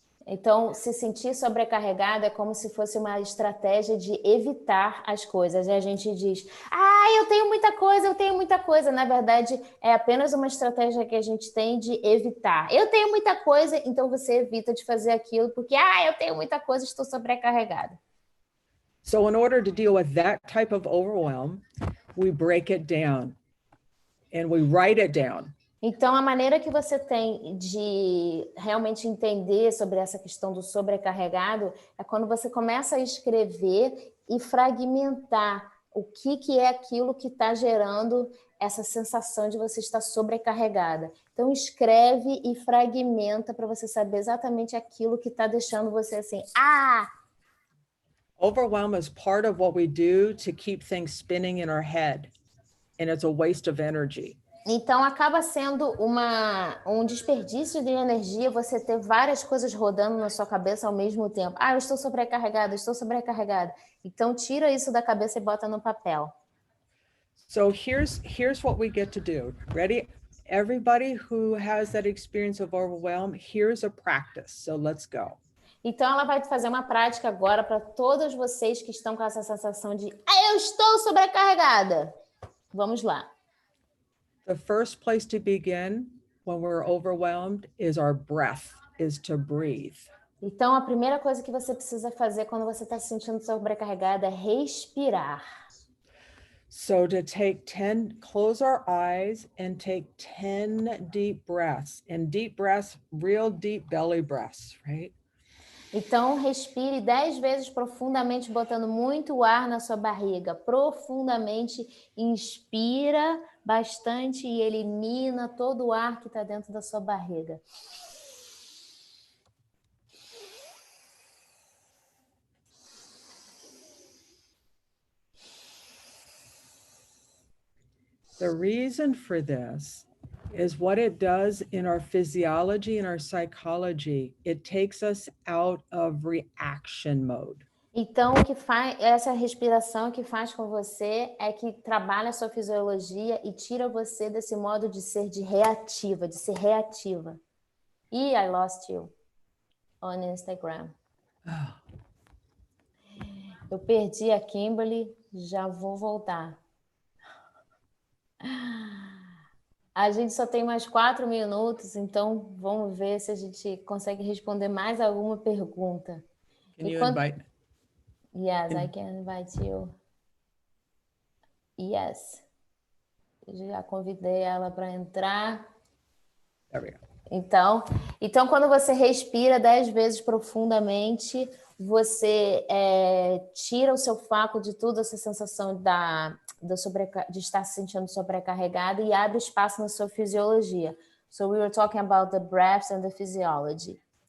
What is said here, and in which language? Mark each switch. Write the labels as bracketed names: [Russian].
[Portuguese] Então, se sentir sobrecarregado é como se fosse uma estratégia de evitar as coisas. E a gente diz, eu tenho muita coisa, eu tenho muita coisa. Na verdade, é apenas uma estratégia que a gente tem de evitar. Eu tenho muita coisa, então você evita de fazer aquilo, porque, eu tenho muita coisa, estou sobrecarregada. [English] So in order to deal with that type of overwhelm, we break it down and we write it down. [Portuguese] Então, a maneira que você tem de realmente entender sobre essa questão do sobrecarregado é quando você começa a escrever e fragmentar o que é aquilo que está gerando essa sensação de você estar sobrecarregada. Então, escreve e fragmenta para você saber exatamente aquilo que está deixando você assim, [English] Overwhelm is part of what we do to keep things spinning in our head, and it's a waste of energy. [Portuguese] Então, acaba sendo um desperdício de energia você ter várias coisas rodando na sua cabeça ao mesmo tempo. Eu estou sobrecarregada, estou sobrecarregada. Então, tira isso da cabeça e bota no papel. [English] So here's what we get to do. Ready? Everybody who has that experience of overwhelm, here's a practice. So let's go. [Portuguese] Então, ela vai fazer uma prática agora para todos vocês que estão com essa sensação de eu estou sobrecarregada. Vamos lá. [English] The first place to begin when we're overwhelmed is our breath, is to breathe. [Portuguese] Então, a primeira coisa que você precisa fazer quando você está se sentindo sobrecarregada é respirar. [English] So to close our eyes and take 10 deep breaths, and deep breaths, real deep belly breaths, right? [Portuguese] Então, respire 10 vezes profundamente, botando muito ar na sua barriga. Profundamente, inspira bastante e elimina todo o ar que está dentro da sua barriga. [English] The reason for this is what it does in our physiology and our psychology. It takes us out of reaction mode. [Portuguese] Então, o que faz essa respiração que faz com você é que trabalha a sua fisiologia e tira você desse modo de ser reativa, de ser reativa. [English] E I lost you on Instagram. [Portuguese] Eu perdi a Kimberly, já vou voltar. A gente só tem mais 4 minutos, então vamos ver se a gente consegue responder mais alguma pergunta. [English] Can you invite? Yes, I can invite you. Yes. [Portuguese] Eu já convidei ela para entrar. [English] There we go. [Portuguese] Então, quando você respira 10 vezes profundamente, você tira o seu foco de tudo, essa sensação de estar se sentindo sobrecarregada e abre espaço na sua fisiologia. [English] So we were talking about the breaths and the physiology.